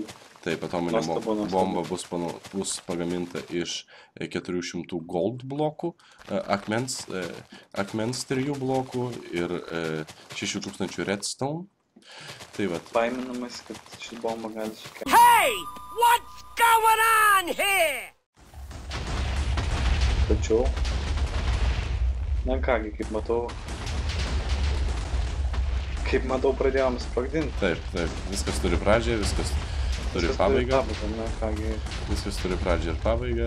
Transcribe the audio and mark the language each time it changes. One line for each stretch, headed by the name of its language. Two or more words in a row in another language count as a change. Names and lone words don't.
Lithuanian: Taip, atominė bomba bus pagaminta iš 400 gold blokų, akmens 3 blokų ir 6000 redstone. Tai vat. Baiminamas, kad ši bomba gali sukelti.
English: Hey, what's going on here?
Lithuanian: Tačiau, na kągi, kaip matau, pradėjom sprogdinti. Taip, viskas turi pradžią, viskas turi pabaigą. Na kągi, Viskas turi pradžią ir pabaigą.